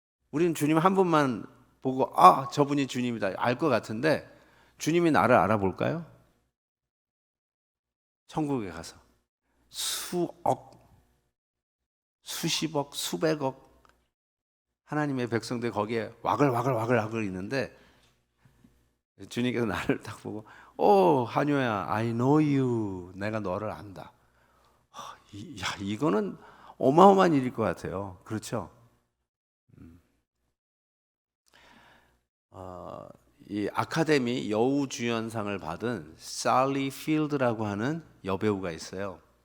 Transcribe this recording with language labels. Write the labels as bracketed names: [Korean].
[Korean] 우리는 주님 한 분만 보고 저분이 주님이다 알 것 같은데 주님이 나를 알아볼까요? 천국에 가서 수억, 수십억, 수백억 하나님의 백성들 거기에 와글와글 있는데 주님께서 나를 딱 보고 [English] 한효야, I know you. [Korean] 내가 너를 안다. 이거는 어마어마한 일일 것 같아요. 그렇죠? 어, 이 아카데미 여우주연상을 받은 살리 필드라고 하는 여배우가 있어요.